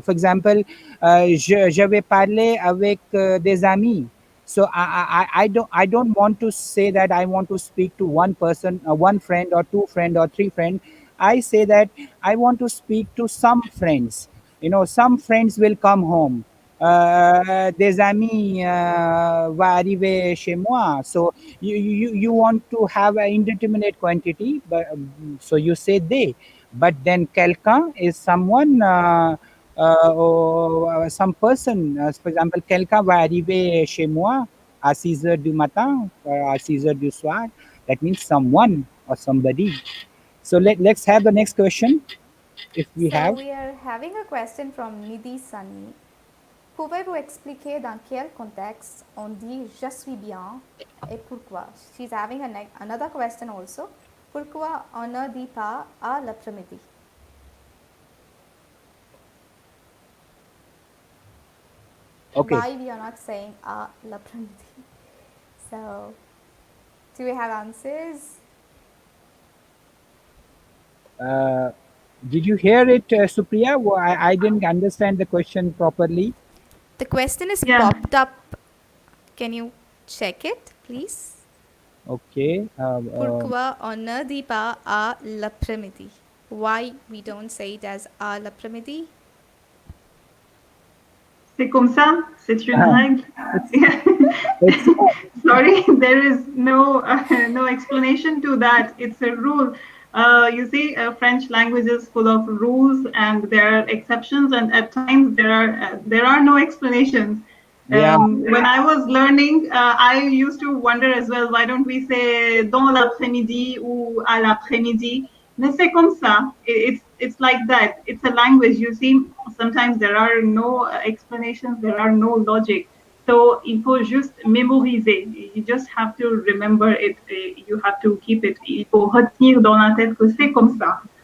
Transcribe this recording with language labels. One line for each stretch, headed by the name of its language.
English: For example,
French: je vais parler avec des amis.
English: So I don't want to say that I want to speak to one person, one friend or two friend or three friend. I say that I want to speak to some friends. Some friends will come home.
French: Des amis va arriver chez moi.
English: So you want to have an indeterminate quantity, but so you say they. But then quelqu'un is someone, or some person. For example,
French: quelqu'un va arriver chez moi à 6 heures du matin, à 6 heures du soir.
English: That means someone or somebody. So let's have the next question if we So have. we are having a question from Nidhi Sunny.
French: Pouvez-vous expliquer dans quel contexte on dit je suis bien et pourquoi?
English: She's having another question also.
French: Pourquoi on ne dit pas à l'après-midi?
English: Okay. Why we are not saying
French: à l'après-midi?
English: So, do we have answers? Uh, did you hear it, Supriya? I didn't understand the question properly. The question is Yeah. popped up. Can you check it, please? Okay.
French: Pourquoi on ne dit pas à l'après-midi?
English: Why we don't say it as
French: à l'après-midi? C'est comme ça, c'est une règle.
English: it's it's Sorry, there is no explanation to that. It's a rule. You see, French language is full of rules, and there are exceptions, and at times there are no explanations. yeah. When I was learning, I used to wonder as well. Why don't we say
French: dans l'après-midi ou à l'après-midi? Mais c'est comme ça.
English: It's like that. It's a language. You see, sometimes there are no explanations. There are no logic. So
French: il faut juste mémoriser.
English: You just have to remember it. You have to keep it.
French: Il faut retenir dans la tête que c'est comme ça.